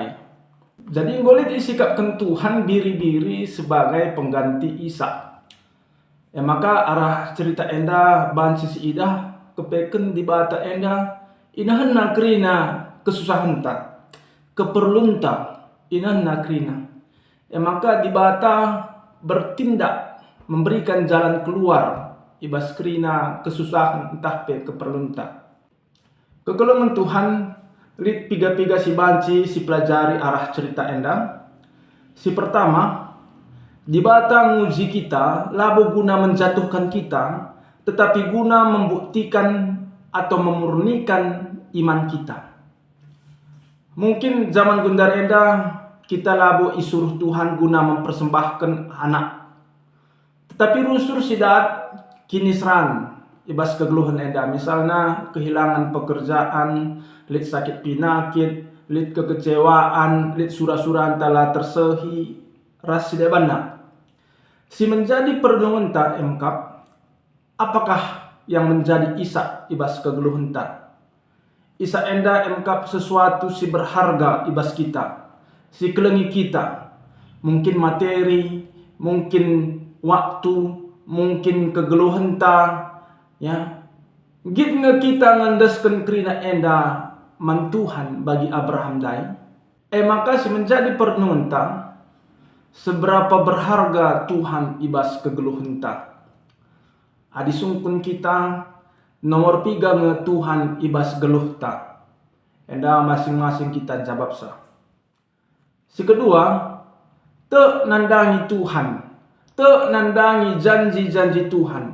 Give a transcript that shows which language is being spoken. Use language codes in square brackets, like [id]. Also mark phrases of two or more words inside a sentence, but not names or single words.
[btx] Jadi ngolit isikapkan Tuhan biri-biri [id] sebagai pengganti Isa. [btx] Maka arah cerita enda banci si idah kepeken di bata enda inahan nakrina kesusahan ta, keperluan ta inahan nakrina. Maka di bata [id] bertindak memberikan jalan keluar [btx] ibas krina kesusahan entah pe keperluan ta. Kekelongan Tuhan lit piga-piga si banci si pelajari arah cerita enda. Si pertama, di bata nguji kita labo guna menjatuhkan kita, [id] tetapi guna membuktikan atau memurnikan iman kita. [btx] Mungkin zaman gundar enda kita labo isuruh Tuhan guna [id] mempersembahkan anak, tetapi [btx] rusur sidat kini seran ibas kegeluhan enda, [id] misalnya kehilangan pekerjaan, [btx] lit sakit pinakit, lit kekecewaan, lit surah-surah antala tersehi, ras sidebana. Si menjadi perlindungan ta emkap, [id] apakah yang menjadi Isa [btx] ibas kegeluhan ta? Isa enda emkap sesuatu si berharga ibas kita, si kelengi kita, mungkin materi, mungkin waktu, mungkin kegeluhan ta, ya, git nge kita ngandaskan krina enda mantuhan bagi Abraham dai. Maka si menjadi perlindungan ta, [id] seberapa berharga Tuhan [btx] ibas kegeluhan ta. Adi sungkun kita nomor 3 nge Tuhan ibas geluh ta. Enda masing-masing kita jawab sah. Si kedua, te nandangi Tuhan, te nandangi janji-janji Tuhan.